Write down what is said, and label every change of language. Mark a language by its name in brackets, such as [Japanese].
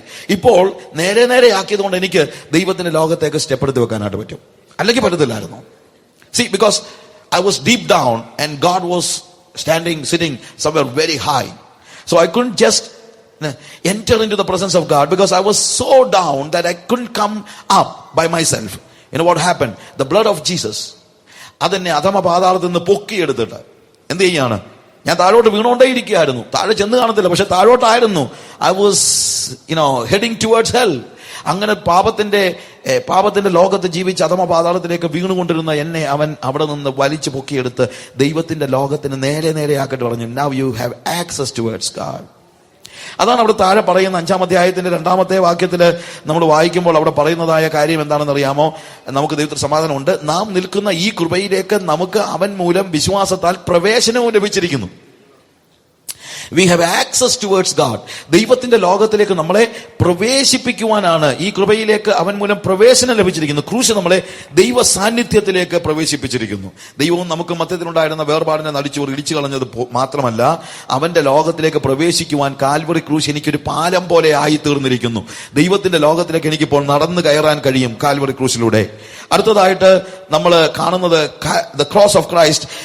[Malayalam] ഇപ്പോൾ നേരെയാക്കിയത് കൊണ്ട് എനിക്ക് ദൈവത്തിന്റെ ലോകത്തേക്ക് സ്റ്റെപ്പ് എടുത്ത് വെക്കാനായിട്ട് പറ്റും. അല്ലെങ്കിൽ പറ്റത്തില്ലായിരുന്നു. [English] See, because I was deep down and God was sitting somewhere very high. So I couldn't just enter into the presence of God because I was so down that I couldn't come up by myself. You know what happened? The blood of Jesus [Malayalam] അതെന്നെ അധമ പാതാളത്തിൽ നിന്ന് പൊക്കിയെടുത്തിട്ട് എന്ത് ചെയ്യാണ്? ഞാൻ താഴോട്ട് വീണോണ്ടേ ഇരിക്കുകയായിരുന്നു. താഴെ ചെന്ന് കാണത്തില്ല, പക്ഷെ താഴോട്ടായിരുന്നു. [English] I was heading towards hell. [Malayalam] അങ്ങനെ പാപത്തിന്റെ ലോകത്ത് ജീവിച്ച് അധമ പാതാളത്തിലേക്ക് വീണുകൊണ്ടിരുന്ന എന്നെ അവൻ അവിടെ നിന്ന് വലിച്ചു പൊക്കിയെടുത്ത് ദൈവത്തിന്റെ ലോകത്തിന് നേരെയാക്കിട്ട് പറഞ്ഞു, [English] now you have access towards God. [Malayalam] അതാണ് അവിടെ താഴെ പറയുന്ന 5-ാം അധ്യായത്തിന്റെ 2-ാമത്തെ വാക്യത്തില് നമ്മൾ വായിക്കുമ്പോൾ അവിടെ പറയുന്നതായ കാര്യം എന്താണെന്ന് അറിയാമോ? നമുക്ക് ദൈവത്തിൽ സമാധാനമുണ്ട്. നാം നിൽക്കുന്ന ഈ കൃപയിലേക്ക് നമുക്ക് അവൻ മൂലം വിശ്വാസത്താൽ പ്രവേശനവും ലഭിച്ചിരിക്കുന്നു. [English] We have access towards God. [Malayalam] ദൈവത്തിന്റെ ലോകത്തിലേക്ക് നമ്മളെ പ്രവേശിപ്പിക്കുവാനാണ് ഈ കൃപയിലേക്ക് അവൻ മൂലം പ്രവേശനം ലഭിച്ചിരിക്കുന്നു. ക്രൂശ് നമ്മളെ ദൈവ സാന്നിധ്യത്തിലേക്ക് പ്രവേശിപ്പിച്ചിരിക്കുന്നു. ദൈവവും നമുക്ക് മധ്യത്തിലുണ്ടായിരുന്ന വേർപാടിനെ ഇടിച്ചു കളഞ്ഞത് മാത്രമല്ല, അവന്റെ ലോകത്തിലേക്ക് പ്രവേശിക്കുവാൻ കാൽവറി ക്രൂശ് എനിക്കൊരു പാലം പോലെ ആയി തീർന്നിരിക്കുന്നു. ദൈവത്തിന്റെ ലോകത്തിലേക്ക് എനിക്കിപ്പോൾ നടന്നു കയറാൻ കഴിയും കാൽവറി ക്രൂശിലൂടെ. അടുത്തതായിട്ട് നമ്മൾ കാണുന്നത് [English] the cross of Christ.